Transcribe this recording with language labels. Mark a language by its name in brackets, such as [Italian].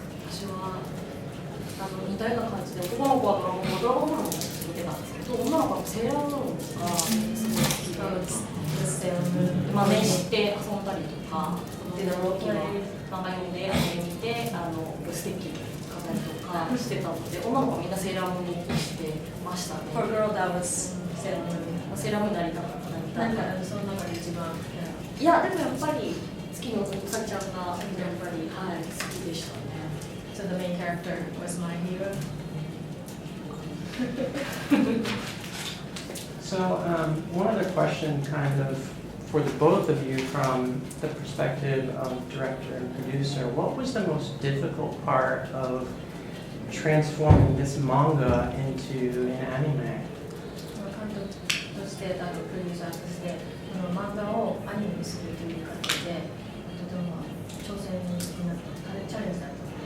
[Japanese] 私は似たような感じで、男の子はドラゴンボールも見てたんですけど、女の子はセーラームーンがすごい好きで、まあ、面して遊んだりとか、でロキの漫画読んでアニメ見てステッキ買ったりとかしてたので、女の子はみんなセーラームーンにしてましたね。 [English] For a girl, that was Sailor Moon. [Japanese] セーラームーンになりたかった。なんかその中で一番。いや、でもやっぱり月のうさぎちゃんがやっぱり、はい、好きでしたね。 [English] So the main character was my hero. So one other question kind of for the both of you, from the perspective of director and producer, what was the most difficult part of transforming this manga into an anime? [Japanese] 監督として、プロデューサーとして、この漫画をアニメにするという過程で、とても挑戦になった、チャレンジだった。